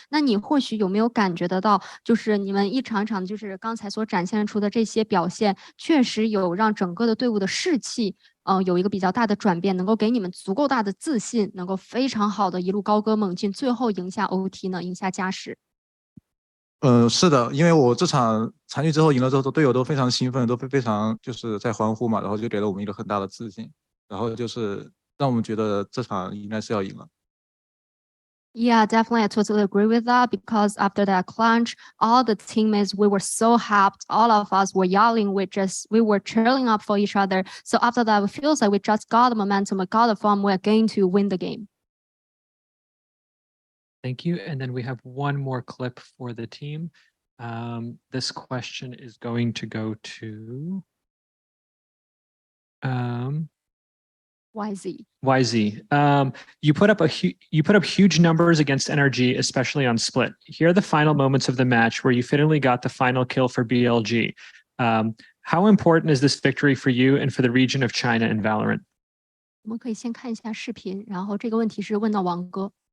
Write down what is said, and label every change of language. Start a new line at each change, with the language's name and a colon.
Chinese: 那你或许有没有感觉得到，就是你们一场场就是刚才所展现出的这些表现，确实有让整个的队伍的士气，有一个比较大的转变，能够给你们足够大的自信，能够非常好的一路高歌猛进，最后赢下 OT 呢，赢下加时。是的，因为我这场残局之后赢了之后，队友都非常兴奋，都非常就是在欢呼嘛，然后就给了我们一个很大的自信，然后就是让我们觉得这场应该是要赢了。
English: Yeah, definitely. I totally agree with that because after that clutch, all the teammates, we were so hyped. All of us were yelling. We were cheering up for each other. So after that, it feels like we just got the momentum, we got the form. We're going to win the game. Thank you. And then we have one more clip for the team. This question is going to go to YZ. YZ. You put up huge numbers against NRG, especially on split. Here are the final moments of the match where you finally got the final kill for BLG. How important is this victory for you and for the region of China in Valorant?
Chinese: 我们可以先看一下视频，然后这个问题是问到王哥。